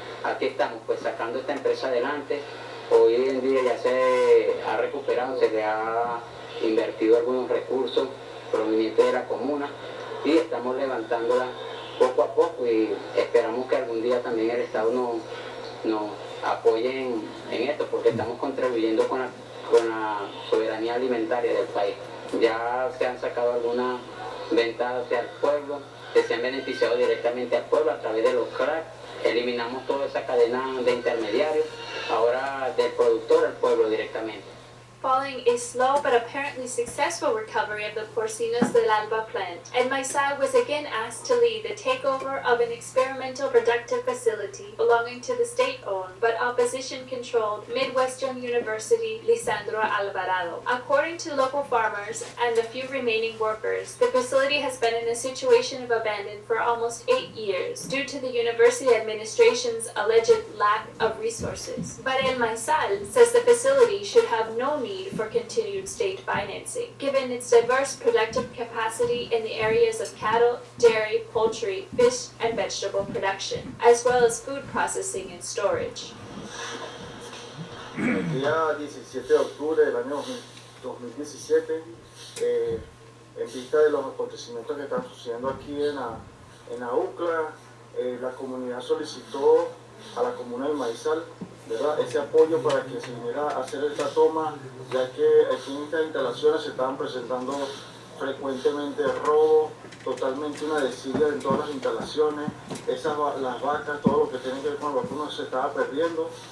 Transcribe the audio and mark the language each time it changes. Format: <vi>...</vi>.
<es>Aquí estamos pues sacando esta empresa adelante. Hoy en día ya se ha recuperado, se le ha invertido algunos recursos provenientes de la comuna y estamos levantándola poco a poco y esperamos que algún día también el Estado nos apoye en esto, porque estamos contribuyendo con la soberanía alimentaria del país. Ya se han sacado algunas ventajas hacia el pueblo, que se han beneficiado directamente al pueblo a través de los cracks. Eliminamos toda esa cadena de intermediarios, ahora del productor al pueblo directamente.</es> <en>Following a slow but apparently successful recovery of the Porcinos del Alba plant, and Maizal was again asked to lead the takeover of an experimental productive facility belonging to the state-owned but opposition-controlled Midwestern University Lisandro Alvarado. According to local farmers and the few remaining workers, the facility has been in a situation of abandon for almost 8 years due to the university administration's alleged lack of resources. But El Maizal says the facility should have no need for continued state financing, given its diverse productive capacity in the areas of cattle, dairy, poultry, fish, and vegetable production, as well as food processing and storage.</en> <es>El día 17 de octubre del año 2017, en vista de los acontecimientos que están sucediendo aquí en la UCLA, la comunidad solicitó a la Comuna del Maizal, ¿verdad?, ese apoyo para que se viniera a hacer esta toma, ya que aquí en estas instalaciones se estaban presentando frecuentemente robos, totalmente una desidia en todas las instalaciones, las vacas, todo lo que tiene que ver con los vacunos se estaba perdiendo.</es>